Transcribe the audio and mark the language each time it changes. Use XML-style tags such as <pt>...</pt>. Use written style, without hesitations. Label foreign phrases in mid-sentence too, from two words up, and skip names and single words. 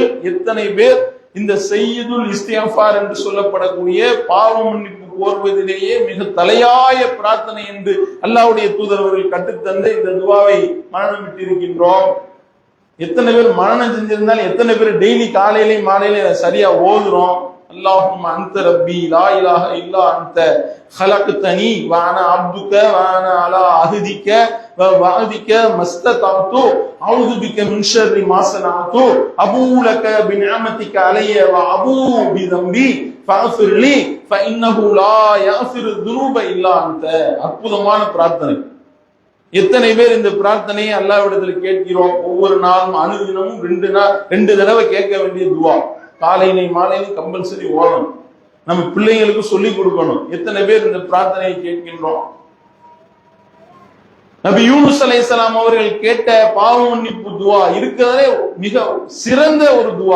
<ta>எத்தனை பேர் இந்த</ta> <ar>سيد الاستغفار</ar> <ta>என்று சொல்லப்படக்கூடிய பாவ மன்னிப்பு கோருவதிலேயே மிக தலையாய பிரார்த்தனை என்று அல்லாஹ்வுடைய தூதர் அவர்கள் கற்றுத்தந்த இந்த துவாவை மரணம் விட்டு இருக்கின்றோம். எத்தனை பேர் மரணம் செஞ்சிருந்தாலும் எத்தனை பேர் டெய்லி காலையிலையும் மாலையிலையும் சரியா ஓதுறோம்?</ta> <ar>اللهم أنت ربي لا إله إلا أنت خلقتني وانا عبدك وانا على عهدك ووعدك ما استطعت اعوذ بك من شر ما صنعت ابوء لك بنعمتك علي وابوء بذنبي فاغفر لي فانه لا يغفر الذنوب الا انت.</ar> <ta>அற்புதமான பிரார்த்தனை. எத்தனை பேர் இந்த பிரார்த்தனையை அல்லாஹ்விடத்தில் கேட்கிறோம்? ஒவ்வொரு நாளும் அனுதினமும் 2 தடவை கேட்க வேண்டிய துவா. காலையிலையும் மாலையிலையும் கம்பல்சரி ஓதணும். நம்ம பிள்ளைங்களுக்கு சொல்லி கொடுக்கணும். எத்தனை பேர் இந்த பிரார்த்தனையை கேட்கின்றோம்? நபி யூனுஸ் அலைஹிஸ்ஸலாம் அவர்கள் கேட்ட பாவ மன்னிப்பு துவா இருக்கிறதே மிக சிறந்த ஒரு துவா.</ta>